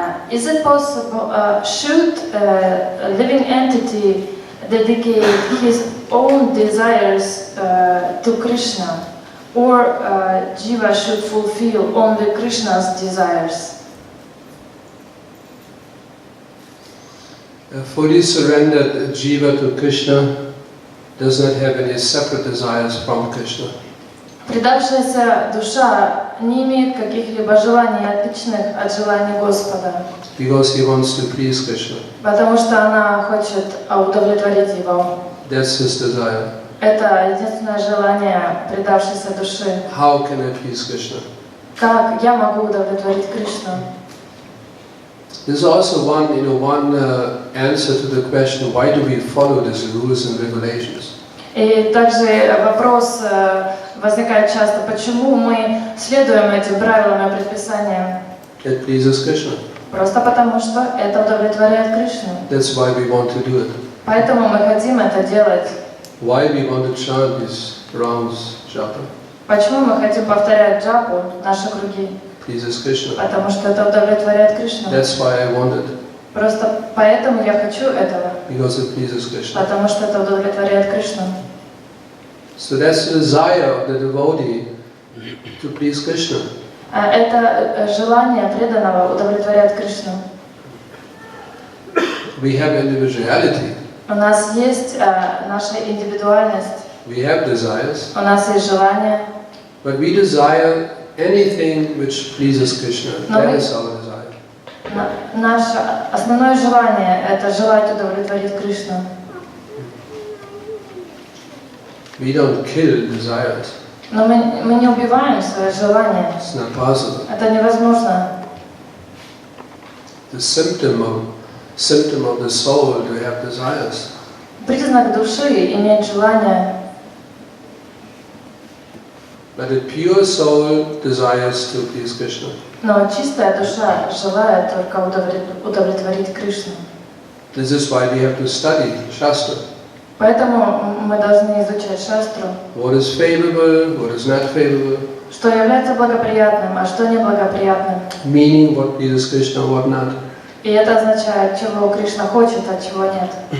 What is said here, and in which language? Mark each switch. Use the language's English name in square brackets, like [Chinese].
[English] Is it possible, should a living entity dedicate his own desires to Krishna, or Jiva should fulfill only Krishna's desires? A fully surrendered Jiva to Krishna does not have any separate desires from Krishna. [Russian] Предавшаяся душа не имеет каких-либо желаний отличных от желаний Господа, [English] Because he wants to please Krishna. [Russian] потому что она хочет удовлетворить Его. [English] That's his desire. [Russian] Это единственное желание предавшейся души. [English] How can I please Krishna? [Russian] Как я могу удовлетворить Кришну? [English] There's also one answer to the question, why do we follow these rules and regulations? [Russian] И также вопрос возникает часто, почему мы следуем этим правилам и предписаниям? [English] It pleases Krishna. [Russian] Просто потому, что это удовлетворяет Кришну. [English] That's why we want to do it. [Russian] Поэтому мы хотим это делать. [English] Why we want to chant these rounds, japa? [Russian] Почему мы хотим повторять джапу, наши круги? [English] Pleases Krishna. [Russian] Потому что это удовлетворяет Кришну. [English] That's why I want it. [Russian] Просто поэтому я хочу этого. [English] Because it pleases Krishna. [Russian] Потому что это удовлетворяет Кришну. [English] So that's the desire of the devotee to please Krishna. [Russian] Это желание преданного удовлетворять Кришну. [English] We have individuality. [Russian] У нас есть наша индивидуальность. [English] We have desires. [Russian] У нас есть желание. [English] But we desire anything which pleases Krishna. That is our desire. [Russian] Наше основное желание – это желать удовлетворить Кришну. [English] We don't kill desires. [Russian] Но мы не убиваем свои желания. [English] It's not possible. [Russian] Это невозможно. [English] The symptom of the soul to have desires. [Russian] Признак души – иметь желание. [English] But a pure soul desires to please Krishna. [Russian] Но чистая душа желает только удовлетворить Кришну. [English] This is why we have to study Shastra. [Russian] Поэтому мы должны изучать шастру. [English] What is favorable, what is not favorable. [Russian] Что является благоприятным, а что неблагоприятным. [English] Meaning what pleases Krishna, what not. [Russian] И это означает, чего Кришна хочет, а чего нет.